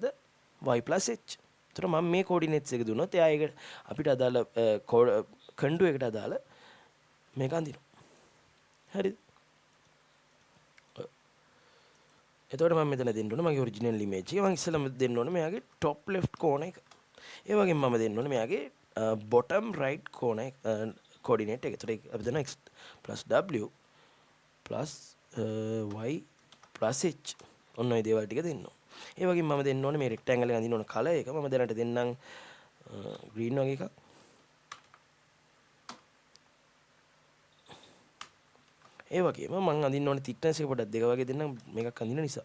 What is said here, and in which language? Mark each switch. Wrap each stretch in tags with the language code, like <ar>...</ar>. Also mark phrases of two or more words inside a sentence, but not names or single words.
<en>y plus h.</en> <si>ඒතර මම මේ coordinates එක දුන්නොත් එයා ඒක අපිට අදාළ contour එකට අදාළ මේක අඳිනවා. හරිද? එතකොට මම මෙතන දෙන්න ඕනේ මගේ</si> <en>original image</en> <si>එක. මම ඉස්සෙල්ලාම දෙන්න ඕනේ මෙයාගේ</si> <en>top left corner</en> <si>එක. ඒ වගේම මම දෙන්න ඕනේ මෙයාගේ</si> <en>bottom right corner coordinate</en> <si>එක. ඒතකොට අපි දන්නවා</si> <en>x plus w plus y plus h.</en> <si>ඔන්න ඔය දේවල් ටික දෙන්න ඕන. ඒ වගේම මම දෙන්න ඕනේ මේ රෙක්ටැන්ගල් එක අඳින්න ඕන කලර් එක. මම දැනට දෙන්නම් ග්‍රීන් වගේ එකක්. ඒ වගේම මම අඳින්න ඕනේ thickness එක පොඩ්ඩක් දෙක වගේ දෙන්නම් මේකක් අඳින නිසා.</si>